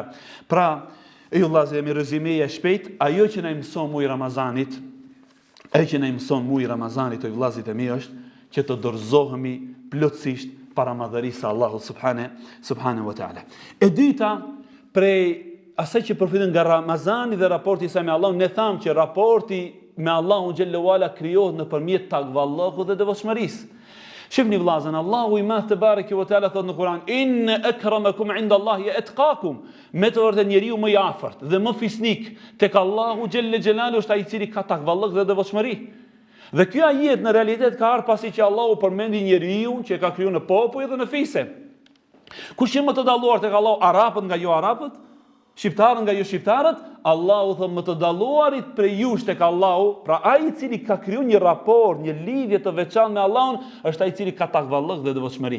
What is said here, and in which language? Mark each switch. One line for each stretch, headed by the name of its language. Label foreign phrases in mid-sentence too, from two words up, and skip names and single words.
Albanian: Pra, ju vllazë, jemi rezimeja shpejt, ajo që na mëson muji Ramazanit, o vllazit e mi, është që të dorëzohemi plotësisht para madhërisë së Allahut
Arabic: سبحانه و تعالى.
Albanian: E dyta, prej asaj që përfitojmë nga Ramazani dhe raporti sa me Allahun, ne thamë që raporti me Allahun
Arabic: جل علا
Albanian: krijohet nëpërmjet takvallahut dhe devotshmërisë. Shihni vllazën, Allahu i madh
Arabic: تبارك و تعالى
Albanian: thot në Kur'an,
Arabic: إن أكرمكم عند الله أتقاكم.
Albanian: Me të vërtetë njeriu më i afërt dhe më fisnik tek Allahu
Arabic: جل جلاله
Albanian: është ai i cili ka takvallah dhe devotshmëri. Dhe kjo ajet në realitet ka ardhur pasi që Allahu përmendi njeriu që e ka krijuar në popull dhe në fise. Kush që më të dalluar tek Allahu, arabët nga jo arabët, shqiptarët nga jo shqiptarët, Allahu thot më të dalluarit prej jush tek Allahu, pra ai i cili ka krijuar një raport, një lidhje të veçantë me Allahun, është ai i cili ka takvallëk dhe devotshmëri.